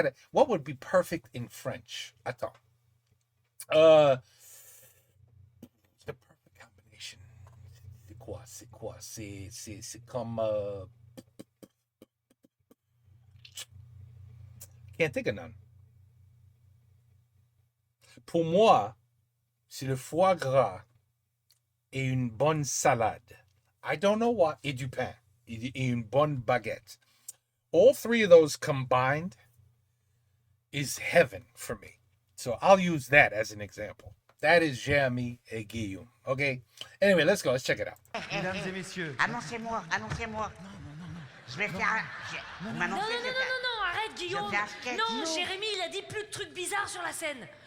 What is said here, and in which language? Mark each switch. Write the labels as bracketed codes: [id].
[en] What would be perfect in French? Attends. The perfect combination. C'est quoi? C'est comme can't think of none. [fr] Pour moi, c'est le foie gras et une bonne salade. I don't know what, et du pain, et une bonne baguette. [en] All three of those combined is heaven for me. So I'll use that as an example. That is Jérémy et Guillaume. Okay? Anyway, let's go. Let's check it out. [fr] Mesdames et messieurs. Annoncez-moi. Je vais faire un... Vous Non, m'annoncez, je vais faire... arrête, Guillaume. fais un sketch. Non, Jérémy, il a dit plus de trucs bizarres sur la scène.